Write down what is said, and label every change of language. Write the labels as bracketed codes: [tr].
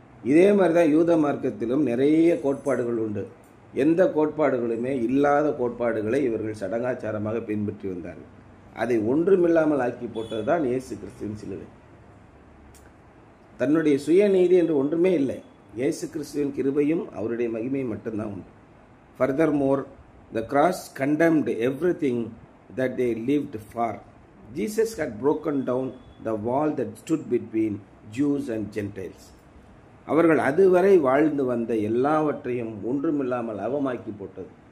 [ta] இதே மாதிரி தான் யூத மார்க்கத்திலும் நிறைய கோட்பாடுகள் உண்டு. எந்த கோட்பாடுகளுமே இல்லாத கோட்பாடுகளை இவர்கள் சடங்காச்சாரமாக பின்பற்றி வந்தார்கள். அதை ஒன்றுமில்லாமல் ஆக்கி போட்டது தான் இயேசு கிறிஸ்துவின் சிலுவை. தன்னுடைய சுயநீதி என்று ஒன்றுமே இல்லை. இயேசு கிறிஸ்துவின் கிருபையும் அவருடைய மகிமையும் மட்டும்தான் உண்டு. [en] Furthermore, the cross condemned everything that they lived for. Jesus had broken down the wall that stood between Jews and Gentiles. [ta] அவர்கள் அதுவரை வாழ்ந்து வந்த எல்லாவற்றையும் ஒன்றுமில்லாமல் அவமாக்கி போட்டது.